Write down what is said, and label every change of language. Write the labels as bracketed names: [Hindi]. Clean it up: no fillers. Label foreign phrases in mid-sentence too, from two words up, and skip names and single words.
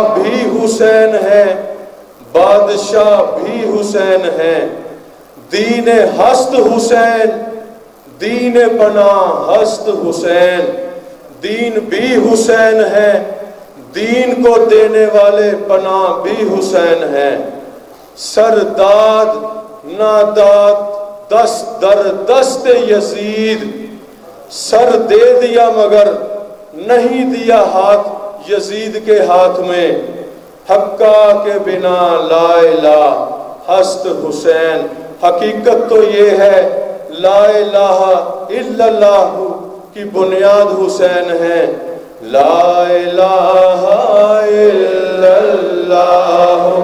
[Urdu] بھی حسین ہے، بادشاہ بھی حسین ہے، [Persian] دین ہست حسین، دین پناہ ہست [Urdu] حسین، دین بھی حسین ہے، دین کو دینے والے پناہ بھی حسین ہے، [Persian] سرداد ناداد دست در دست یزید، [Urdu] سر دے دیا مگر نہیں دیا ہاتھ یزید کے ہاتھ میں، [Persian] حقا کے بنا لا الہ ہست حسین، [Urdu] حقیقت تو یہ ہے [Arabic] لا الہ الا اللہ [Urdu] کی بنیاد حسین ہے، [Arabic] لا الہ الا اللہ